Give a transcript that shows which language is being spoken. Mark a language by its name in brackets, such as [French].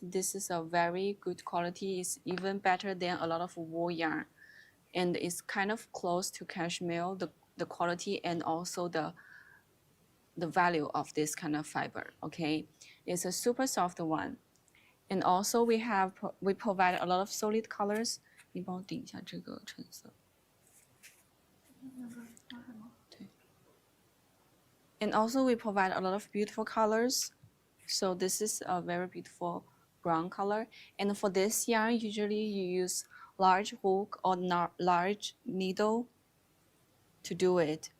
[English] This is a very good quality. It's even better than a lot of wool yarn, and it's kind of close to cashmere, the quality and also the value of this kind of fiber. Okay, it's a super soft one. And also we provide a lot of solid colors. [Chinese] 你帮我顶一下这个橙色。那个叫什么？ [English] And also we provide a lot of beautiful colors. So this is a very beautiful brown color. And for this yarn, usually you use large hook or not large needle to do it.